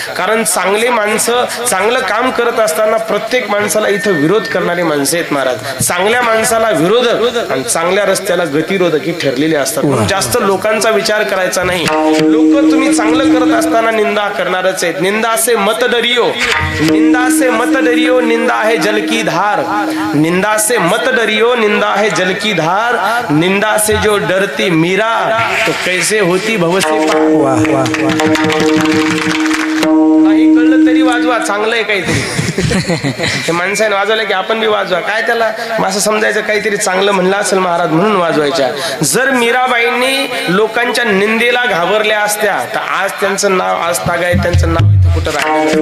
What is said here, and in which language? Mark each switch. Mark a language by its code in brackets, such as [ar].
[mr] कारण चांगले माणसं चांगलं काम करत असताना प्रत्येक माणसाला इथं विरोध करणारे माणसं आहेत महाराज। चांगल्या माणसाला विरोधक आणि चांगल्या रस्त्याला गतिरोधकी ठरलेले असतात। जास्त लोकांचा विचार करायचा नाही। लोक तुम्ही चांगलं करत असताना निंदा करणारच आहेत। [hi] निंदा से मत डरियो, निंदा से मत डरियो, निंदा है जल की धार, निंदा से मत डरियो, निंदा है जल की धार, निंदा से जो डरती मीरा तो कैसे होती भवसे पार। [mr] नाही कळलं तरी वाजवा, चांगलं आहे काहीतरी। माणसाने वाजवलं की आपण बी वाजवा, काय त्याला असं समजायचं काहीतरी चांगलं म्हणलं असेल महाराज म्हणून वाजवायच्या। जर मीराबाईंनी लोकांच्या निंदेला घाबरल्या असत्या तर आज त्यांचं नाव, आज तागाय त्यांचं नाव कुठं राहिलं।